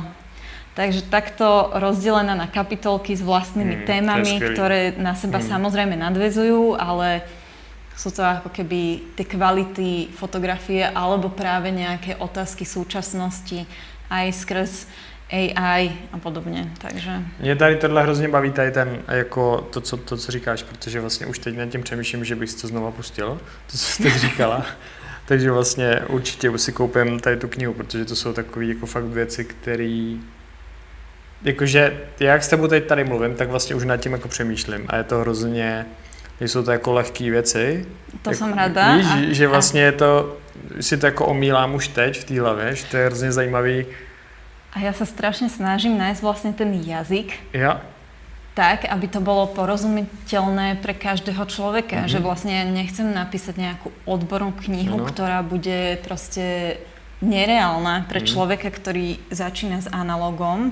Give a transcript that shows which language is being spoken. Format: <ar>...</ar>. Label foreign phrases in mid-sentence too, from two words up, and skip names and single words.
<sk>Takže takto rozdelená na kapitolky s vlastnými témami, ktoré na seba samozrejme nadväzujú, ale sú to ako keby tie kvality fotografie alebo práve nejaké otázky súčasnosti aj skrz AI a podobně, takže...</sk> <cs>Mě tady tohle hrozně baví, tady ten, jako to, co říkáš, protože vlastně už teď nad tím přemýšlím, že bych si to znova pustil, to, co jsi teď říkala. Takže vlastně určitě si koupím tady tu knihu, protože to jsou takové jako fakt věci, které... Jakože já jak s tebou teď tady mluvím, tak vlastně už nad tím jako přemýšlím a je to hrozně... Jsou to jako lehké věci. To jsem ráda. Víš, že vlastně je to... Si to jako omílám už teď v té hlavě, že to je hrozně zajímavý.</cs> <sk>A ja sa strašne snažím nájsť vlastne ten jazyk. Ja. Tak, aby to bolo porozumiteľné pre každého človeka. Že vlastne ja nechcem napísať nejakú odbornú knihu, ktorá bude proste nereálna pre človeka, ktorý začína s analogom.</sk>